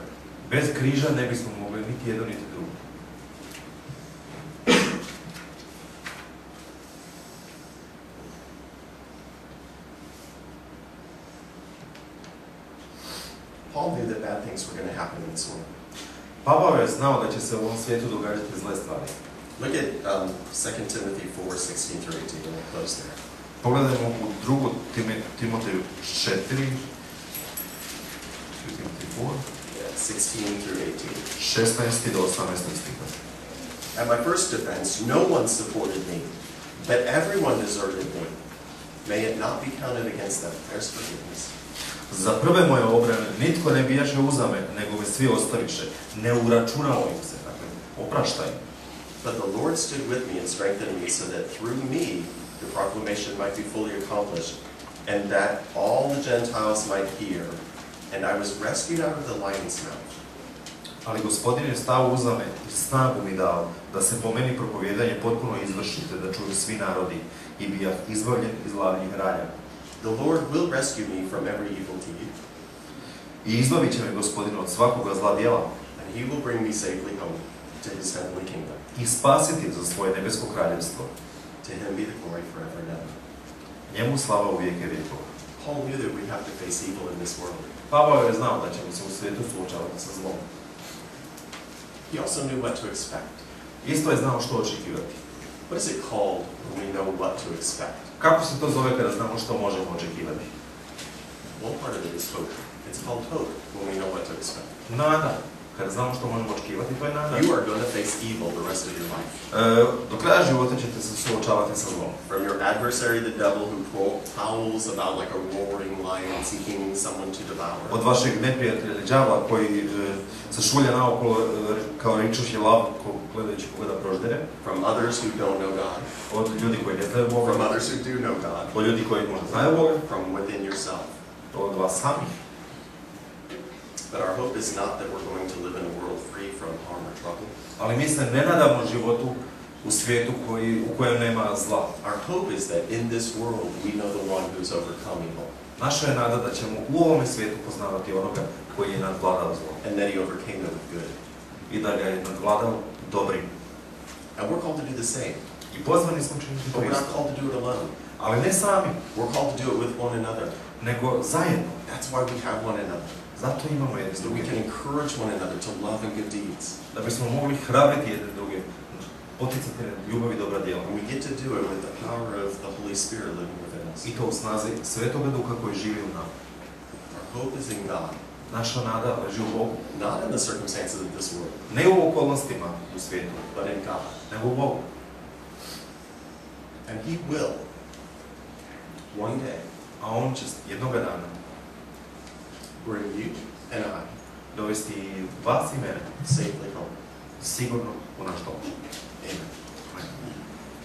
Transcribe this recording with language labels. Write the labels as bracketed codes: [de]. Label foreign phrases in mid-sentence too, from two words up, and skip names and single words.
[hr] Bez križa ne bismo mogli niti jedno niti drugo. [en] Paul knew that bad things were going to happen in this world. [hr] Pavao je znao da će se u ovom svijetu događati zle stvari. [en] Look at 2 Timothy 4:16 through 18, and we'll close there. [hr] Pogledajmo u 2. Timoteju 4. [en] 16 through 18. [hr] 16. do 18. stiha. [en] At my first defense, no one supported me, but everyone deserted me. May it not be counted against them. There's forgiveness. [hr] Za prve moje obrane nitko ne bijaše uza me, nego me svi ostaviše. Ne uračunalo im se, dakle, opraštaj. [en] But the Lord stood with me and strengthened me so that through me the proclamation might be fully accomplished, and that all the Gentiles might hear. And I was rescued out of the lion's mouth. [hr] Ali Gospodin je stao uza me i snagu mi dao, da se po meni propovijedanje potpuno izvršite, da čuju svi narodi, i bijah izbavljen iz lavnih raja. [en] The Lord will rescue me from every evil deed. [hr] I izbavit će me Gospodin od svakoga zla djela. [en] And he will bring me safely home to his heavenly kingdom. [hr] I spasiti za svoje nebesko kraljevstvo. [en] To him be the glory forever and ever. [hr] Njemu slava u vijeke vjekova. [en] Paul knew that we have to face evil in this world. [hr] Pavao je znao da ćemo se u svijetu suočavati sa zlom. [en] He also knew what to expect. [hr] Isto je znao što očekivati. [en] What is it called when we know what to expect? [hr] Kako se to zove kada znamo što možemo očekivati? [en] One part of it is hope. It's called hope when we know what to expect. [hr] Nada. Kada znamo što možemo očekivati, to je nada. [en] You are going to face evil the rest of your life. [hr] Do kraja života ćete se suočavati sa zlom. [en] From your adversary, the devil, who prowls about like a roaring lion seeking someone to devour. [hr] Od vašeg neprijatelja đavla koji se šulja naokolo kao ričući lav gledajući koga da proždere. [en] From others who don't know God. [hr] Od ljudi koji ne znaju Boga. [en] From others who do know God. [hr] Od ljudi koji možda znaju Boga. [en] From within yourself. [hr] Od vas samih. [en] But our hope is not that we're going to live in a world free from harm or trouble. [hr] Ali mi se ne nadamo životu u svijetu u kojem nema zla. [en] Our hope is that in this world we know the one who's overcome evil. [hr] Naša je nada da ćemo u ovome svijetu poznavati onoga koji je nadvladao zlo. [en] And that he overcame it with good. [hr] I da ga je nadvladao dobrim. [en] And we're called to do the same. [hr] I pozvani smo činiti [en] But to we're not [hr] isto. [en] called to do it alone. [hr] Ali ne sami, [en] We're called to do it with one another. [hr] nego zajedno. [en] That's why we have one another. [hr] Zato imamo jedni [en] So we [hr] druge. [en] can encourage one another to love and good deeds. [hr] Da bismo mogli hrabriti jedne druge, poticati ljubav i dobra djela. [en] And we get to do it with the power of the Holy Spirit living within us. [hr] I to u snazi Svetoga Duha koji živi u nama. [en] Our hope is in God, [hr] Naša nada leži u Bogu. [en] not in the circumstances of this world, [hr] Ne u okolnostima u svijetu, [en] but in God. [hr] nego u Bogu. [en] And he will, one day, [hr] A On će jednoga dana [en] bring you and I [hr] dovesti vas i mene [en] safely home. sigurno u naš dom. Amen. [hr] Amen.